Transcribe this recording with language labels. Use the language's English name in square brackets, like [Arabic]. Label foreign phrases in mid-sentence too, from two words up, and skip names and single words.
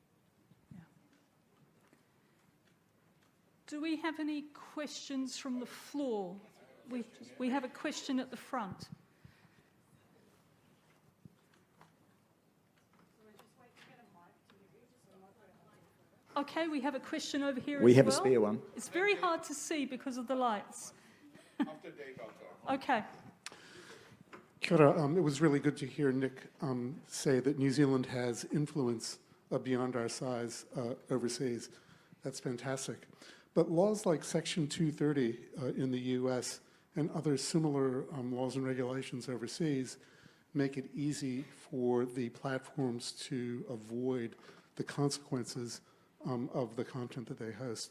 [English] Do we have any questions from the floor? We have a question at the front. Okay, we have a question over here as well. We have a spare one. It's very hard to see because of the lights. Okay. [Māori] Kia ora. [English] It was really good to hear Nick say that New Zealand has influence beyond our size overseas. That's fantastic. But laws like Section 230 in the US and other similar laws and regulations overseas make it easy for the platforms to avoid the consequences of the content that they host.